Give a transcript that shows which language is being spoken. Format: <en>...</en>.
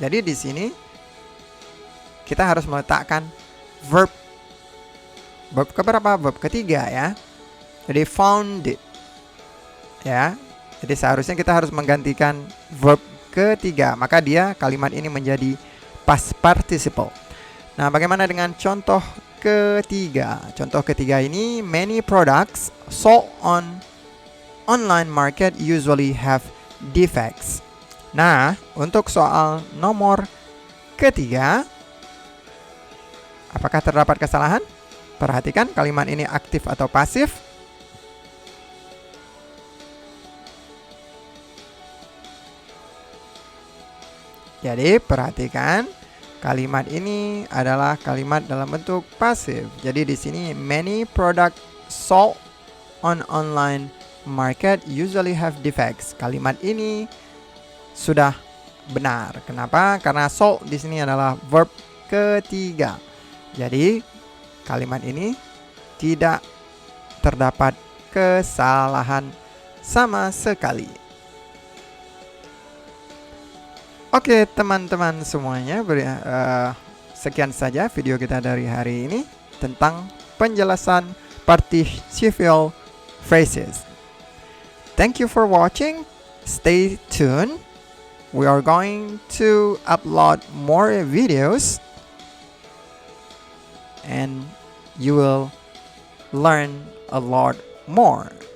<id>Jadi di sini kita harus meletakkan verb. Verb keberapa? Verb ketiga ya. Jadi</id> <en>found it.</en> <id>Ya. Jadi seharusnya kita harus menggantikan verb ketiga. Maka dia kalimat ini menjadi past participle. Nah, bagaimana dengan contoh ketiga? Contoh ketiga ini,</id> <en>many products sold on online market usually have defects.</en> <id>Nah, untuk soal nomor ketiga, apakah terdapat kesalahan? Perhatikan kalimat ini aktif atau pasif. Jadi, perhatikan kalimat ini adalah kalimat dalam bentuk pasif. Jadi di sini</id> <en>many product sold on online market usually have defects.</en> <id>Kalimat ini sudah benar. Kenapa? Karena sold di sini adalah verb ketiga. Jadi kalimat ini tidak terdapat kesalahan sama sekali. Oke teman-teman semuanya, sekian saja video kita dari hari ini tentang penjelasan participial phrases.</id> <en>Thank you for watching. Stay tuned. We are going to upload more videos and you will learn a lot more.</en>